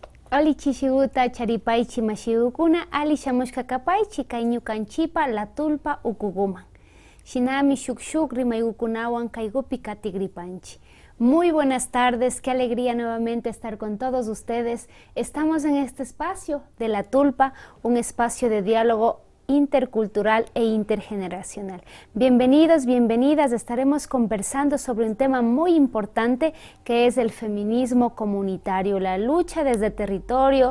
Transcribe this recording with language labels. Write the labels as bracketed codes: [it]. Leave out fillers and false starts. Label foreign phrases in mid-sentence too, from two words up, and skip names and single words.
[qu] Ali chishiguta charipaychi mashigukuna ali shamushka kapaychi kay ñukanchipa la tulpa ukukuman. Shinami shuk rimaygukunawan kaygupi katigripanchi. [es] Muy buenas tardes, qué alegría nuevamente estar con todos ustedes. Estamos en este espacio de La Tulpa, un espacio de diálogo intercultural e intergeneracional. Bienvenidos, bienvenidas, estaremos conversando sobre un tema muy importante que es el feminismo comunitario, la lucha desde territorio.